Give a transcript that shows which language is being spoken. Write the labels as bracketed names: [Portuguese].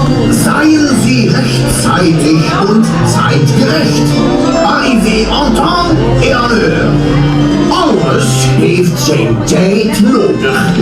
[German] Seien Sie rechtzeitig und zeitgerecht. [French] Arrivé en temps et en heure. [Dutch] Alles heeft zijn tijd nodig.